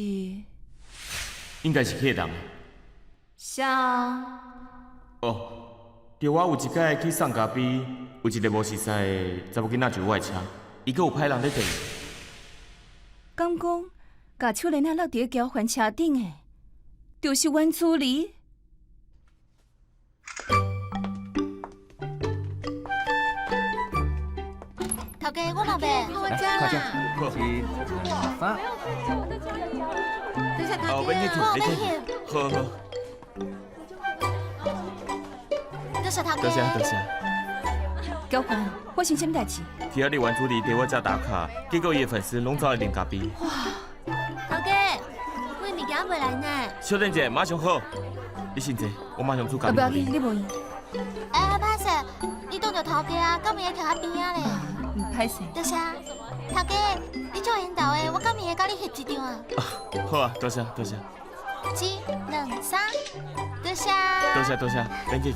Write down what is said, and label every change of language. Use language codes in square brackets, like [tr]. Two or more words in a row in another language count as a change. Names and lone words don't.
[nan] 应该是客人。啥？哦，着我有一摆去送咖啡，有一个无熟悉的查某囡仔就我的车，伊阁有派人咧等。敢讲，甲手链啊落伫咧交换车顶的，就是原助理。头家，我老爸，我知啦。多谢头免客气，家。免客气。好好，多谢头多谢多谢。交换，发生什么代志？听到你原助理伫我遮打卡，结果伊的粉丝拢走来啉咖啡。头家，我物件未来呢。小等者，马上好。你先坐，我马上煮咖啡。不要紧，你问伊。哎，歹势，你当着头家啊，敢会徛喺边仔咧？唔歹势。多谢，头家，你做引导的，我敢会甲你翕一张啊？好啊，多谢多谢。 1、2、3，多谢。多谢多谢，免客气。